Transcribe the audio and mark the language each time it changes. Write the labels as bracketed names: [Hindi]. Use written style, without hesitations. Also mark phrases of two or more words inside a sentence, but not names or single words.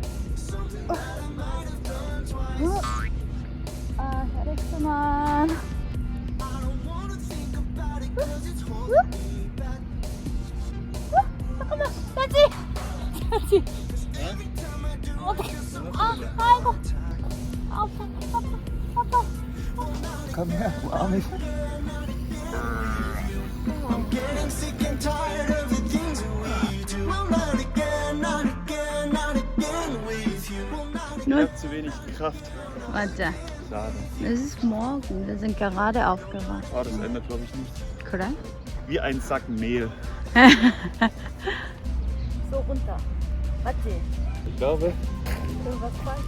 [Korean] 아 혈액순환. 잠깐만. 야지. 어떡해. 아이고. 아파. [German] Komm her, du Arme. [English] I'm getting sick and tired of the things that we do. Well, not again, not again, not again with you. Well, not [German] Ich habe zu wenig Kraft. [Korean] 맞아. [German] Schade. Es ist morgen. Wir sind gerade aufgewacht. Oh, das ändert glaube ich nichts. [Korean] 그래? [German] Wie ein Sack Mehl. So runter. 맞지? Ich glaube, irgendwas falsch?